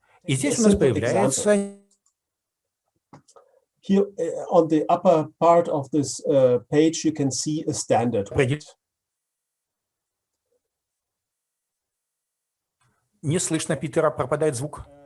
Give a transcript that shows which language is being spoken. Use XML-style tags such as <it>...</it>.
<ru>И здесь у нас появляется...</ru> <en>Here on the upper part of this page, you can see a standard weight.</en> <ru>Не слышно Питера, пропадает звук.</ru>